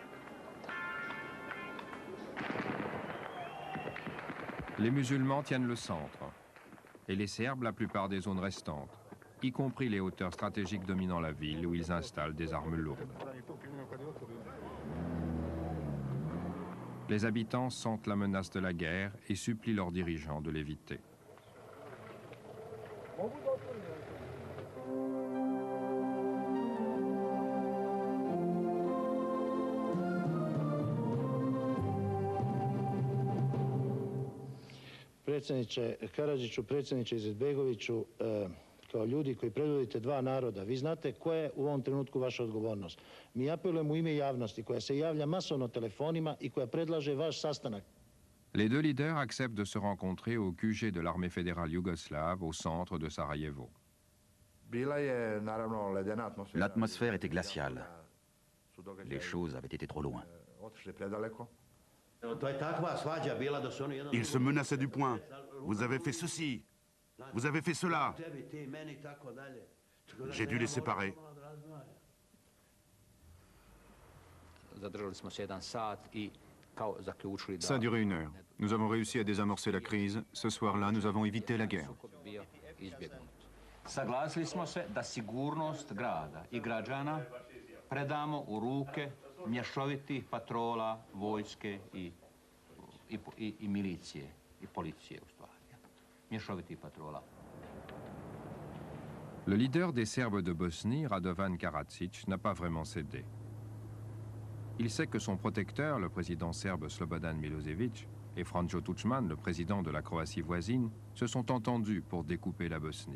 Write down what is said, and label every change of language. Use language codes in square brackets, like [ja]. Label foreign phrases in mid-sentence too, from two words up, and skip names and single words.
[fr] Les musulmans tiennent le centre, et les Serbes la plupart des zones restantes, y compris les hauteurs stratégiques dominant la ville où ils installent des armes lourdes. Les habitants sentent la menace de la guerre et supplient leurs dirigeants de l'éviter. [bs] Predsjedniče Karadžiću, predsjedniče Izetbegoviću, kao ljudi koji predvodite dva naroda, vi znate koja je u ovom trenutku vaša odgovornost. Mi apelujemo u ime javnosti koja se javlja masovno telefonima i koja predlaže vaš sastanak. [fr] Les deux leaders acceptent de se rencontrer au QG de l'armée fédérale yougoslave au centre de Sarajevo. L'atmosphère était glaciale. Les choses avaient été trop loin. Ils se menaçaient du poing. Vous avez fait ceci. Vous avez fait cela. J'ai dû les séparer. Ça a duré 1 heure. Nous avons réussi à désamorcer la crise. Ce soir-là, nous avons évité la guerre. [bs] Saglasili smo se da sigurnost grada i građana predamo u ruke mješovitih patrola, vojske i milicije, i policije u stvari. Mješovitih patrola. [fr] Le leader des Serbes de Bosnie, Radovan Karadzic, n'a pas vraiment cédé. Il sait que son protecteur, le président serbe Slobodan Milosevic, et Franjo Tuđman, le président de la Croatie voisine, se sont entendus pour découper la Bosnie.